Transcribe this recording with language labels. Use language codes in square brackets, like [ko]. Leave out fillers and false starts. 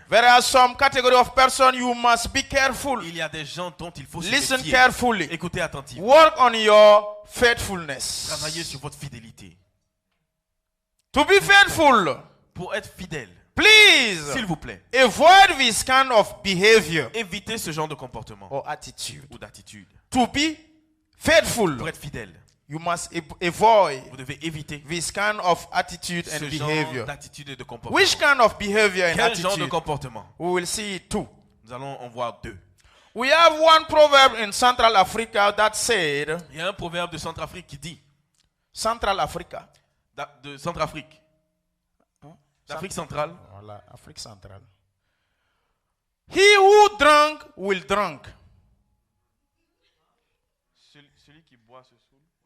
[en] there are some category of person you must be careful. [fr] il y a des gens dont il faut se [en] Listen [fr] méfier. [en] carefully. [fr] Écoutez attentivement. [en] Work on your faithfulness. [fr] Travaillez sur votre fidélité. [en] To be faithful, [fr] Pour être fidèle, [en] please [fr] s'il vous plaît, [en] avoid this kind of behavior [fr] évitez ce genre de comportement [en] or attitude. [fr] ou d'attitude. [en] To be faithful, [fr] Pour être fidèle, [en] you must avoid [fr] vous devez éviter [en] this kind of attitude and [fr] ce genre [en] behavior. [fr] d'attitude et de comportement. [en] Which kind of behavior and [fr] Quel genre de [en] attitude? [fr] comportement? [en] We will see it too. [fr] Nous allons en voir deux. [en] We have one proverb in Central Africa that said, [fr] Il y a un proverbe de Centrafrique qui dit, [en] Central Africa. [fr] de Centrafrique, d'Afrique centrale, Voilà, Afrique centrale. [en] He who drank will drunk. [fr] celui qui boit se saoule.